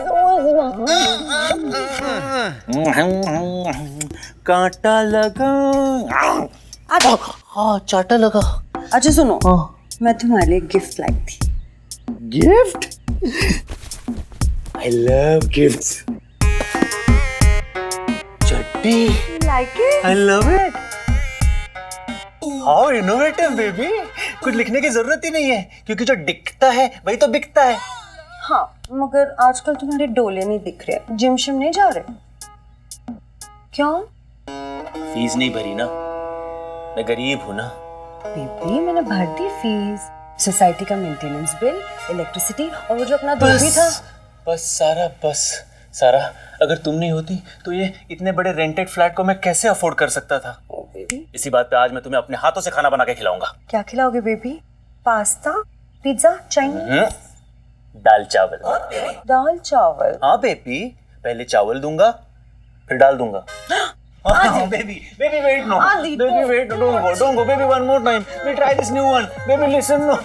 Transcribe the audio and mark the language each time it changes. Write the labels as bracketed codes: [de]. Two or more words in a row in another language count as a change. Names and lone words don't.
[hi] कांटा लगा, हाँ चाटा लगा। अच्छा सुनो, मैं तुम्हारे लिए गिफ्ट लाई थी। [en] Gift? I love gifts. [hi] चड्डी। [en] Like it? I love it. how innovative baby, [hi] कुछ लिखने की जरूरत ही नहीं है क्योंकि जो दिखता है वही तो बिकता है। हाँ, मगर आजकल तुम्हारे डोले नहीं दिख रहे, जिम शिम नहीं जा रहे क्यों? फीस नहीं भरी ना, मैं गरीब हूँ ना। बेबी मैंने भर दी फीस, सोसाइटी का [en] maintenance bill, [hi] इलेक्ट्रिसिटी और वो जो अपना दूध भी था। बस सारा, अगर तुम नहीं होती तो ये इतने बड़े [en] rented flat [hi] को मैं कैसे अफोर्ड कर सकता था। इसी बात पे आज मैं तुम्हें अपने हाथों से खाना बना के खिलाऊंगा। क्या खिलाओगे बेबी? पास्ता, पिज्जा, चाइनीज? दाल चावल। दाल चावल? हाँ बेबी, पहले चावल दूंगा फिर डाल दूंगा। [en] Baby, wait, no. Adi, Baby, wait, don't go. Baby, one more time. We'll try this new one. Baby, listen, no.